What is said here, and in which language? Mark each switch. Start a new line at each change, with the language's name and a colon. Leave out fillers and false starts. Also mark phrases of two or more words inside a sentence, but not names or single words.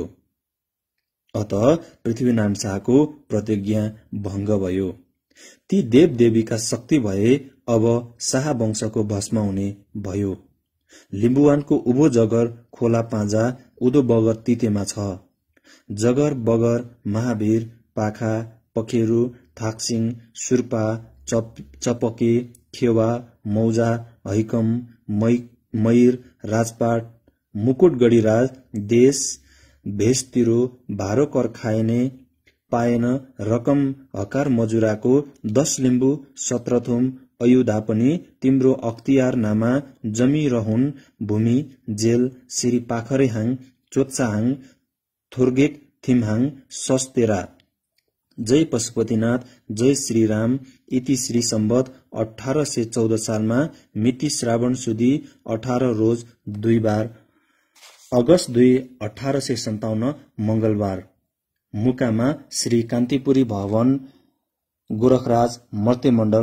Nepali: अत पृथ्वीनारायण शाहको प्रतिज्ञा भंग भयो। ती देव देवीका शक्ति भए अब शाह वंशको भस्म हुने भयो। लिम्बुवानको उभो जगर खोला पाँजा उदो बगर तितेमा छ। जगर बगर महावीर, पाखा, पखेरु, थाक्सिङ, सुर्पा, चपके, खेवा, मौजा, हैकम, मयूर, राजपाट, मुकुटगढीराज, देश भेषतिरो, भारो कर खाएने पाएन, रकम हकार मजुराको 10 लिम्बू 17 थुम अयुधा पनि तिम्रो अख्तियार नामा जमी रहुन भूमि जेल श्री पाखरेहाङ, चोत्साहाङ, थोर्गेक थिमहाङ, सस्तेरा। जय पशुपतिनाथ, जय श्रीराम। इति श्री सम्बत 1814 सालमा मिति श्रावण सुदी 18 रोज 2 बार अगस्त 2 1857 मंगलबार। मुकामा श्री कान्तिपुरी भवन, गोरखराज मर्त्यमण्डल।